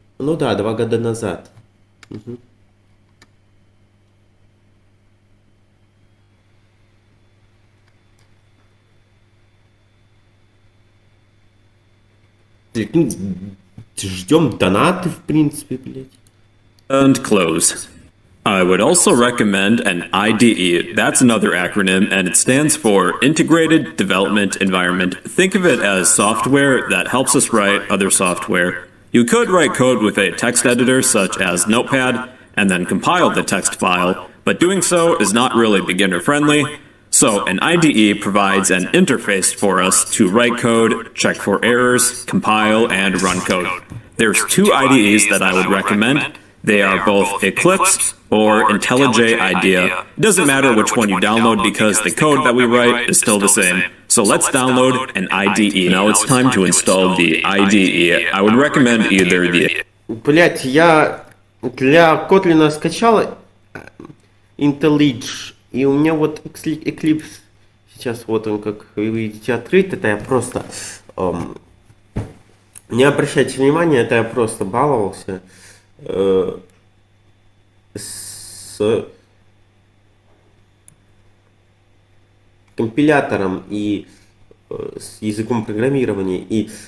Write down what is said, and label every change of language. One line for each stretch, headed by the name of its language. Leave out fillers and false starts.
Russian: Ну да, 2 года назад. Угу. Ну, ждем донаты, в принципе, блядь.
English: and close. I would also recommend an IDE. That's another acronym, and it stands for Integrated Development Environment. Think of it as software that helps us write other software. You could write code with a text editor such as Notepad, and then compile the text file, but doing so is not really beginner-friendly. So an IDE provides an interface for us to write code, check for errors, compile, and run code. There's 2 IDEs that I would recommend. They are both Eclipse or IntelliJ IDEA. It doesn't matter which one you download because the code that we write is still the same. So let's download an IDE. Now it's time to install the IDE. I would recommend either the...
Russian: Блять, я для Kotlin скачал IntelliJ, и у меня вот Eclipse сейчас вот он, как вы видите, открыт. Это я просто... не обращайте внимания, это я просто баловался с компилятором и с языком программирования. И